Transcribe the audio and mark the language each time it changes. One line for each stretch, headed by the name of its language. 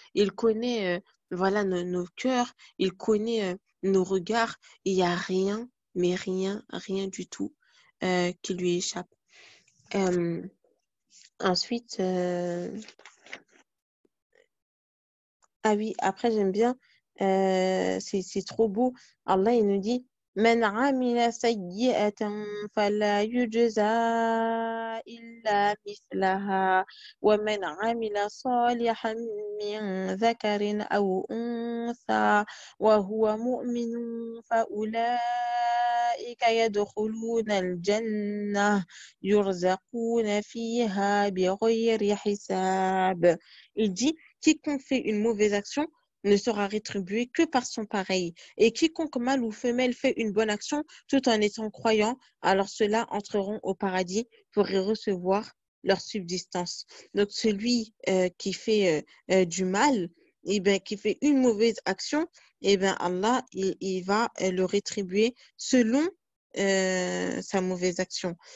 French: Il connaît voilà, nos cœurs, il connaît nos regards. Il n'y a rien, mais rien, rien du tout qui lui échappe. Ensuite, ah oui, après j'aime bien, c'est trop beau. Allah il nous dit
Arabic: من عمل سيئة فلا يجزى إلا مثلها ومن عمل صالحا من ذكر أو أنثى وهو مؤمن فأولئك يدخلون الجنة يرزقون فيها بغير حساب.
French: Il dit quiconque fait une mauvaise action ne sera rétribué que par son pareil. Et quiconque mâle ou femelle fait une bonne action tout en étant croyant, alors ceux-là entreront au paradis pour y recevoir leur subsistance. Donc celui qui fait du mal, eh ben, qui fait une mauvaise action, eh ben, Allah il va le rétribuer selon sa mauvaise action.